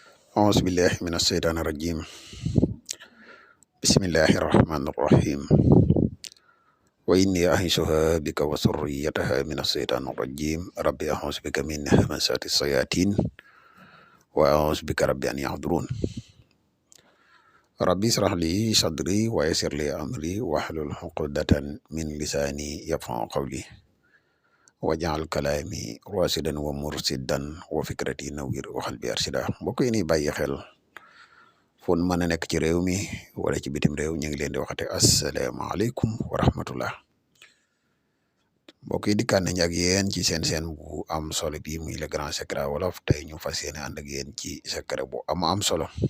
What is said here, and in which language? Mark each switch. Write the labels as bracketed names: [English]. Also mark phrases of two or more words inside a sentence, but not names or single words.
[Arabic] أعوذ بالله من الشيطان الرجيم بسم الله الرحمن الرحيم وإني أعيذها بك وذريتها من الشيطان الرجيم ربي أعوذ بك من همزات الشياطين وأعوذ بك ربي أن يحضرون ربي اشرح لي صدري ويسر لي أمري واحلل عقدة من لساني يفقهوا قولي واجعل كلامي راشدا ومرشدا وفكرتي نوير وقلبي أرشدا [Wolof] mbokk yi ni bàyyi xel fon mën a nekk ci réew mi wala ci bitim réew ñu ngi leen di waxate [Arabic] السلام عليكم ورحمة الله [Wolof] mbokk yi dikkaan nañ ak yéen ci seen bu am solo bi muy [French] le grand secret [Wolof] wolof tey ñu fas yéene ànd ak yéen ci secret bu am solo